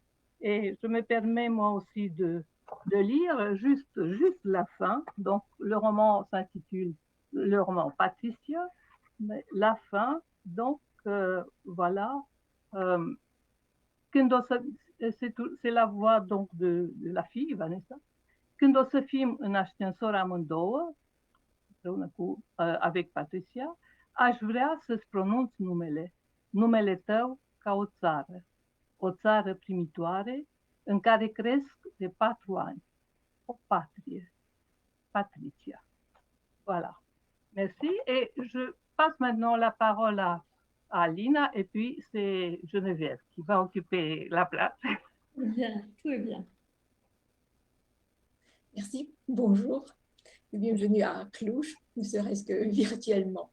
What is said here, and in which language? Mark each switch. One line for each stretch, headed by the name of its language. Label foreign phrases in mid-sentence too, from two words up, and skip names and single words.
French: Et je me permets moi aussi de lire juste la fin. Donc le roman s'intitule le roman Patricia, mais la fin, donc voilà. C'est la voix donc de la fille, Vanessa.
Romanian: Când o să fim în ascensor amândouă,
French: avec Patricia,
Romanian: aș vrea să-ți pronunț numele tău ca o țară primitoare în care cresc de 4 ani, o patrie, Patricia.
French: Voilà. Merci. Et je passe maintenant la parole à Lina et puis c'est Geneviève qui va occuper la place. Bien, tout est bien. Merci, bonjour et bienvenue à Cluj, ne serait-ce que virtuellement.